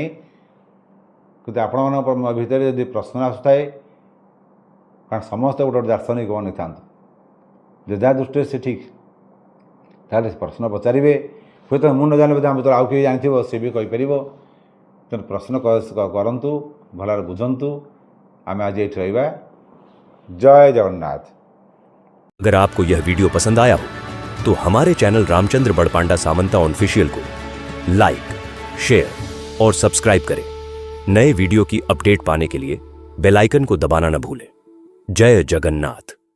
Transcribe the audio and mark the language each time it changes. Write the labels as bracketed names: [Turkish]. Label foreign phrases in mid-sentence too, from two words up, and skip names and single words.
[Odia] କିନ୍ତୁ ଆପଣମାନଙ୍କ ଭିତରେ ଯଦି ପ୍ରଶ୍ନ ଆସୁଥାଏ, କାରଣ ସମସ୍ତେ ଗୋଟେ ଦାର୍ଶନିକ ବନେଇଥାନ୍ତୁ, ଯେ ଯାହା ଦୃଷ୍ଟିରେ ସେ ଠିକ୍, ତାହେଲେ ପ୍ରଶ୍ନ ପଚାରିବେ। ହୁଏତ ମୁଁ ନ ଜାଣିଲେ ବୋଧେ ଆମ ଭିତରେ ଆଉ କେହି ଜାଣିଥିବ, ସେ ବି କହିପାରିବ। ତେଣୁ ପ୍ରଶ୍ନ କରନ୍ତୁ, ଭଲରେ ବୁଝନ୍ତୁ। ଆମେ ଆଜି ଏଇଠି ରହିବା। ଜୟ ଜଗନ୍ନାଥ। [Hindi] अगर आपको यह वीडियो पसंद आया हो तो हमारे चैनल रामचंद्र बड़पांडा सामंता ऑफिशियल को लाइक, शेयर और सब्सक्राइब करें। नए वीडियो की अपडेट पाने के लिए बेल आइकन को दबाना न भूलें। जय जगन्नाथ।